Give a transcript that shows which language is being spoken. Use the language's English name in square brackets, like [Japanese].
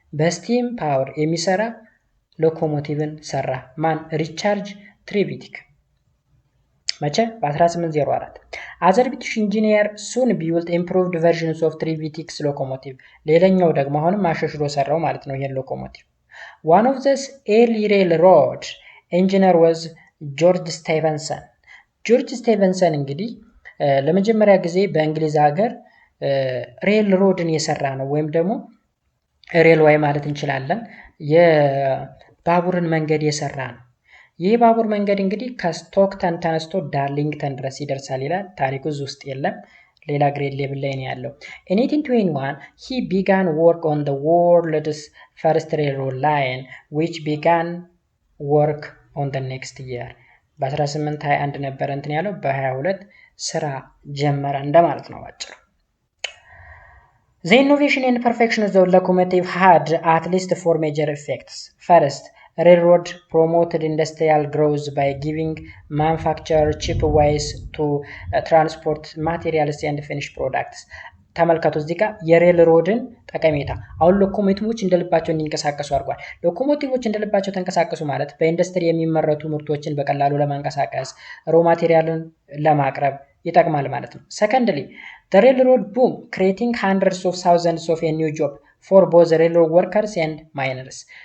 [Amharic] በስቲም ፓወር የሚሰራ ሎኮሞቲቭን ሰራ። ማን? ሪቻርድ ትሬቪቲክ። መቼ? [English] በ1804። Other British engineer soon built improved versions of Trevithick's locomotive. [Amharic] ሌላኛው ደግሞ አሁንም አሻሽሎ ሰራው ማለት ነው ይሄን ሎኮሞቲቭ። [English] One of the early railroad engineer was [Amharic] ጆርጅ ስቴቨንሰን። ጆርጅ ስቴቨንሰን እንግዲህ ለመጀመሪያ ጊዜ በእንግሊዝ ሀገር ሬልሮድን የሰራ ነው፣ ወይም ደግሞ ሬልዌይ ማለት እንችላለን። የባቡርን መንገድ የሰራ ነው። ይህ ባቡር መንገድ እንግዲህ ከስቶክተን ተነስቶ ዳርሊንግተን ድረስ ይደርሳል ይላል። ታሪኩ እዚህ ውስጥ የለም፣ ሌላ ግሬድ ሌብል ላይ ነው ያለው። [English] In 1821 he began work on the world's first railroad line which began work on the next year. [Amharic] በ1821 ነበር እንትን ያለው፣ በ22 ስራ ጀመረ እንደማለት ነው አጭሩ። [English] The innovation and perfection of the locomotive had at least 4 major effects. First, railroad promoted industrial growth by giving manufacturers cheap ways to transport materials and finished products. [Amharic] ተመልከቱ እዚህ ጋር የሬልሮድን ጠቀሜታ። አሁን ሎኮሞቲቮች እንደልባቸው እንዲንቀሳቀሱ አድርጓል። ሎኮሞቲቮች እንደልባቸው ተንቀሳቀሱ ማለት በኢንዱስትሪ የሚመረቱ ምርቶችን በቀላሉ ለማንቀሳቀስ ሮ ማቴሪያልን ለማቅረብ ይጠቅማል ማለት ነው። [English] Secondly, the railroad boom creating hundreds of thousands of a new job for both railroad workers and miners.